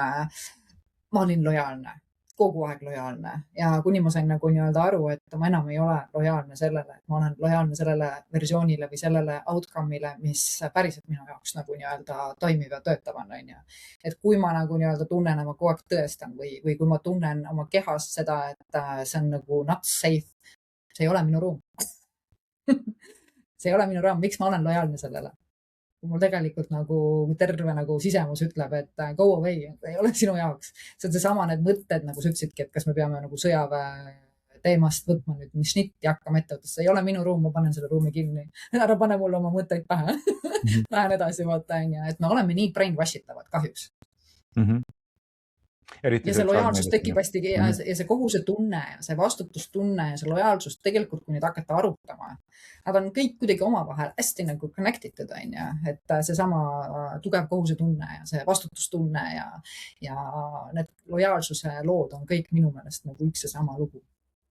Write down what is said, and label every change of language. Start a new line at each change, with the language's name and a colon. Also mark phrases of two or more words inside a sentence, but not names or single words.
Estonian: Ma olin lojaalne, kogu aeg lojaalne ja kuni ma sain nagu nii-öelda aru, et ma enam ei ole lojaalne sellele, et ma olen lojaalne sellele versioonile või sellele outcome'ile, mis päriselt minu jaoks nagu nii-öelda toimiv ja töötav on. Et kui ma nagu nii-öelda tunnen, ma kogu aeg tõestan või kui ma tunnen oma kehas seda, et see on nagu
English: not safe,
Estonian: see ei ole minu ruum. See ei ole minu raam, miks ma olen lojaalne sellele? Kui mul tegelikult nagu terve nagu sisemus ütleb, et
English: go away,
Estonian: ei ole sinu jaoks. See on seesama need mõtted, nagu sa ütlesidki, et kas me peame nagu sõjaväe teemast võtma nüüd mis šnitti ja hakkama ette võtta. See ei ole minu ruum, ma panen selle ruumi kinni. Ära pane mulle oma mõtteid pähe. Lähen edasi, vaata, et me oleme nii brainwashitavad kahjuks. Ja see lojaalsus tekib hästi ja see kohusetunne ja see vastutustunne ja see lojaalsus tegelikult, kui nüüd hakata arutama, nad on kõik kuidagi omavahel hästi nagu connected, et seesama tugev kohusetunne ja see vastutustunne ja need lojaalsuse lood on kõik minu meelest nagu üks ja sama lugu.